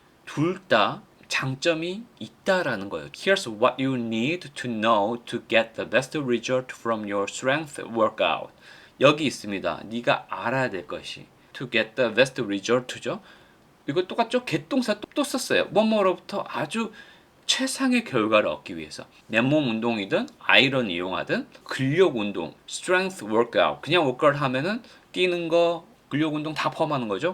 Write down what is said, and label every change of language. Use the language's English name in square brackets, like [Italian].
[Korean] 둘 다 장점이 있다라는 거예요. [English] Here's what you need to know to get the best result from your strength workout. [Korean] 여기 있습니다. 네가 알아야 될 것이 [English] to get the best result [Korean] 죠. 이거 똑같죠? get 동사 또 썼어요. 뭐뭐로부터 아주 최상의 결과를 얻기 위해서 맨몸 운동이든 아이런 이용하든 근력 운동, [English] strength workout [Korean] 그냥 workout 하면은 뛰는 거, 근력 운동 다 포함하는 거죠.